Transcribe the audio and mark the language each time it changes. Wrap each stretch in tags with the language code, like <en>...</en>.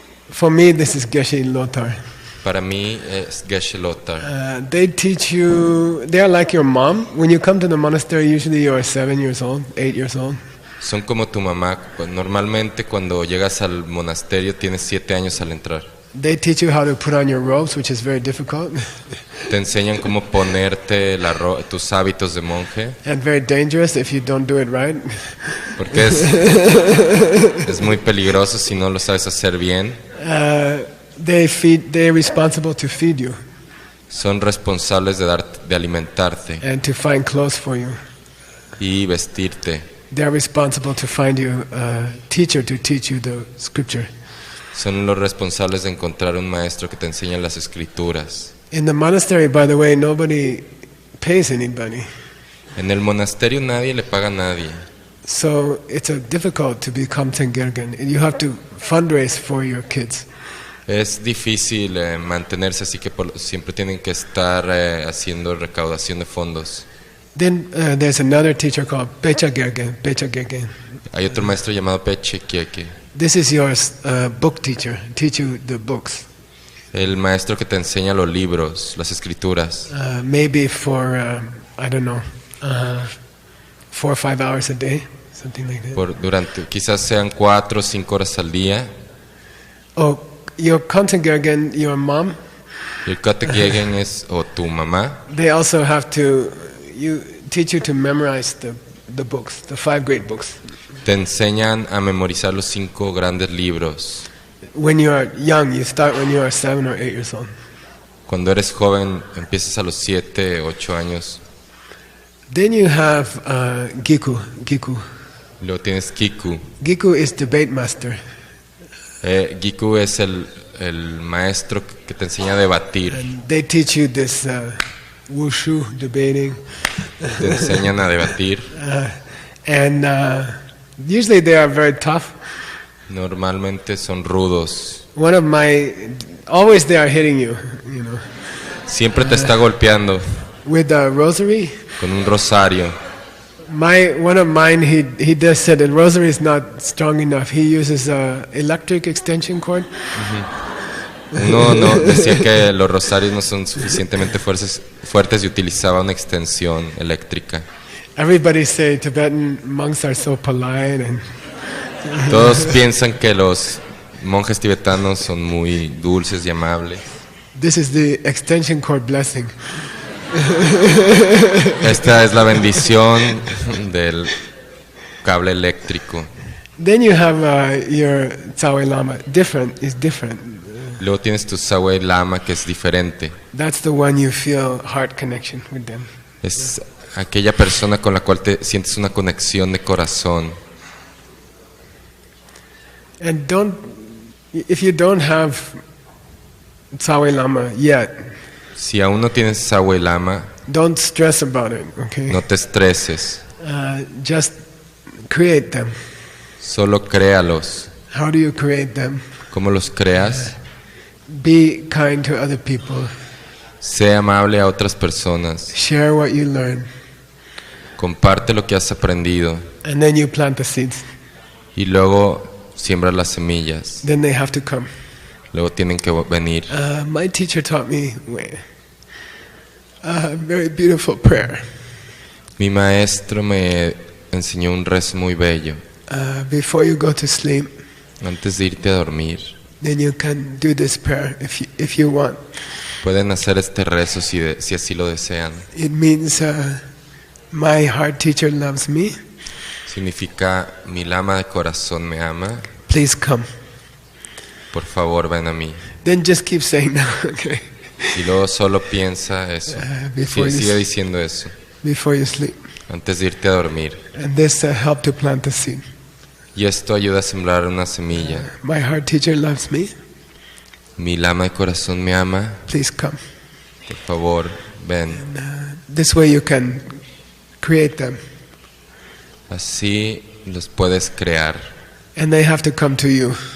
<en>For me, this is Geshe Lothar.</en> <es>Para mí es Geshe Lothar.</es> <en>They teach you, they are like your mom. When you come to the monastery, usually you are 7 years old, 8 years old.</en> <es>Son como tu mamá. Normalmente cuando llegas al monasterio tienes 7 años al entrar.</es> <en>They teach you how to put on your robes, which is very difficult.</en> <es>Te enseñan cómo ponerte tus hábitos de monje.</es> <en>And very dangerous if you don't do it right.</en> <es>Porque es muy peligroso si no lo sabes hacer bien.</es> <en>They're responsible to feed you.</en> <es>Son responsables de alimentarte.</es> <en>And to find clothes for you.</en> <es>Y vestirte.</es> <en>They're responsible to find you a teacher to teach you the scripture.</en> <es>Son los responsables de encontrar un maestro que te enseñe las escrituras.</es> <en>In the monastery, by the way, nobody pays anybody.</en> <es>En el monasterio nadie le paga a nadie.</es> <en>So it's difficult to become Tengergen. You have to fundraise for your kids.</en> <es>Es difícil mantenerse, así que siempre tienen que estar haciendo recaudación de fondos.</es> <en>Then there's another teacher called Pecha Gergen.</en> <es>Hay otro maestro llamado Peche Kieke.</es> <en>This is your book teacher. Teach you the books.</en> <es>El maestro que te enseña los libros, las escrituras.</es> <en>Maybe for I don't know, 4 or 5 hours a day, something like that.</en> <es>Quizás sean 4 o 5 horas al día.</es> <en>Oh, your Kontengergen, your mom.</en> <es>El Kontengergen es o tu mamá.</es> <en>They also have to teach you to memorize the books, the 5 great books.</en> <es>Te enseñan a memorizar los 5 grandes libros.</es> <en>When you are young, you start when you are 7 or 8 years old.</en> <es>Cuando eres joven, empiezas a los 7, 8 años.</es> <en>Then you have Giku.</en> <es>Luego tienes Giku.</es> <en>Giku is debate master.</en> <es>Giku es el maestro que te enseña a debatir.</es> <en>And they teach you this wushu debating.</en> <es>Te enseñan a debatir.</es> <en>And usually they are very tough.</en> <es>Normalmente son rudos.</es> <en>Always they are hitting you, you know.</en> <es>Siempre te está golpeando.</es> <en>With a rosary.</en> <es>Con un rosario.</es> <en>One of mine, he just said the rosary is not strong enough. He uses a electric extension cord.</en> <es>Uno no decía que los rosarios no son suficientemente fuertes y utilizaba una extensión eléctrica.</es> <en>Everybody say Tibetan monks are so polite and</en> <es>Todos piensan que los monjes tibetanos son muy dulces y amables.</es> <en>this is the extension cord blessing.</en> <es>Esta es la bendición del cable eléctrico.</es> <en>Then you have your Tsawai Lama. Different is different.</en> <es>Luego tienes tu Tsawai Lama, que es diferente.</es> <en>That's the one you feel heart connection with them.</en> <es>Es aquella persona con la cual te sientes una conexión de corazón.</es> <en>And if you don't have Tsawai Lama yet,</en> <es>Si aún no tienes Tsawai Lama,</es> <en>don't stress about it, okay?</en> <es>no te estreses.</es> <en>Just create them.</en> <es>Solo créalos.</es> <en>How do you create them?</en> <es>¿Cómo los creas?</es> <en>Be kind to other people.</en> <es>Sé amable a otras personas.</es> <en>Share what you learn.</en> <es>Comparte lo que has aprendido.</es> <en>And then you plant the seeds.</en> <es>Y luego siembra las semillas.</es> <en>Then they have to come.</en> <es>Luego tienen que venir.</es> <en>My teacher taught me a very beautiful prayer.</en> <es>Mi maestro me enseñó un rezo muy bello.</es> <en>Before you go to sleep,</en> <es>Antes de irte a dormir,</es> <en>then you can do this prayer if you want.</en> <es>pueden hacer este rezo si así lo desean.</es> <en>It means my heart teacher loves me.</en> <es>Significa, mi lama de corazón me ama.</es> <en>Please come.</en> <es>Por favor, ven a mí.</es> <en>Then just keep saying that, okay?</en> <es>Y luego solo piensa eso. Sigue diciendo eso.</es> <en>Before you sleep.</en> <es>Antes de irte a dormir.</es> <en>And this help to plant the seed.</en> <es>Y esto ayuda a sembrar una semilla.</es> <en>My heart teacher loves me.</en> <es>Mi lama de corazón me ama.</es> <en>Please come.</en> <es>Por favor, ven.</es> <en>This way you can create them.</en> <es>Así los puedes crear.</es> <en>And they have to come to you.</en>